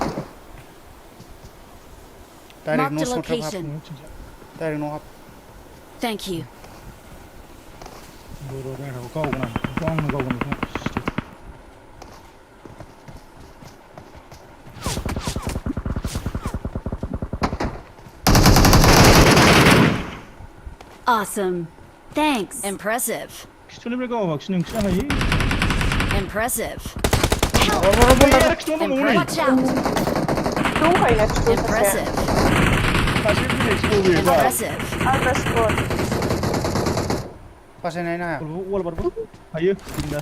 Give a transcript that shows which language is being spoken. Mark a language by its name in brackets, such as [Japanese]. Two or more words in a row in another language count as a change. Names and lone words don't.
[Bodo] डाइरेक्ट [English] Marked [Bodo] न' [English] a [Bodo] सिङाव थाब हाब [English] location. [Bodo] डाइरेक्ट न' हाब [English] Thank you. [Bodo] बर' रायराव गावगोन आं बेखौ आंनो गावगोन बेखौ [English] Awesome. Thanks. Impressive. [Bodo] खिथुनिफ्राय गावाबाखि नोंसो हायो [English] Impressive. [Bodo] खिथुआव दङ नै [English] Watch out. [Bodo] दंखायोना खिथु सासे [English] Impressive. [Bodo] सासे बिलाइसो बबे बा [English] Impressive. [Bodo] आलदा स्कट बासायनो हाया वाल बारबो हायो बिन्दास